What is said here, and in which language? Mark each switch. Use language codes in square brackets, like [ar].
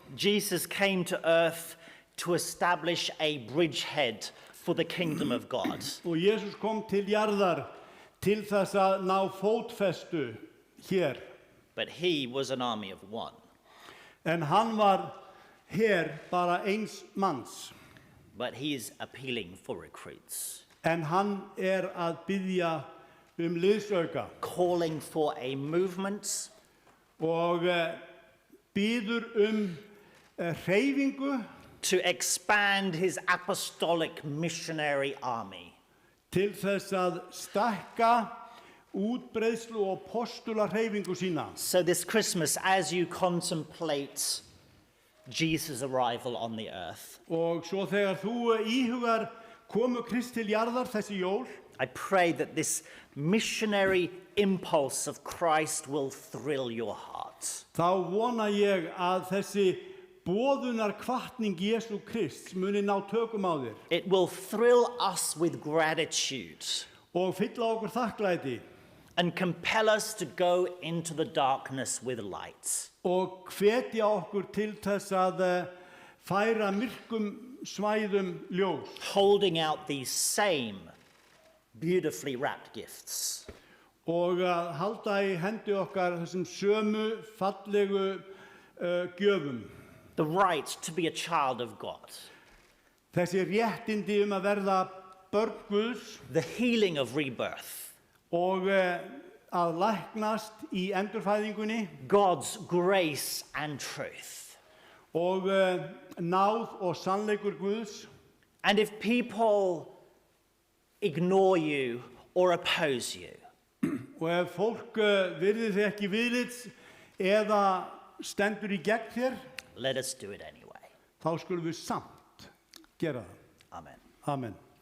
[en] Jesus came to earth to establish a bridgehead for the kingdom of God. [is] Og Jesus kom til jarðar til þess að ná fótfestu hér. [en] But he was an army of one. [is] En hann var her bara eins manns. [en] But he is appealing for recruits, [is] En hann að biðja liðsauka [en] calling for a movement [is] og biður hreyfingu [en] to expand his apostolic missionary army. [is] til þess að stækka útbreiðslu og postula hreyfingu sína. [en] So this Christmas, as you contemplate Jesus' arrival on the earth, [is] Og svo þegar þú íhugar komu Krists til jarðar þessi jól, [en] I pray that this missionary impulse of Christ will thrill your heart. [is] þá vona ég að þessi boðunar hvatning Jesú Krists muni ná tökum á þér [en] It will thrill us with gratitude [is] og fylla okkur þakklæti [en] and compel us to go into the darkness with light. [is] og hvetja okkur til þess að færa myrkum svæðum ljós [en] Holding out these same beautifully wrapped gifts. [is] og að halda í hendi okkar þessum sömu fallegu gjöfum. [en] The right to be a child of God. [is] Þessi réttindi að verða börn Guðs [en] The healing of rebirth. [is] og að læknast í endurfæðingunni [en] God's grace and truth. [is] og náð og sannleikur Guðs. [en] And if people ignore you or oppose you, [is] Og ef fólk virðir þig ekki viðlits eða stendur í gegn þér, [en] let us do it anyway. [is] þá skulum við samt gera það. [en] Amen. [is] Amen.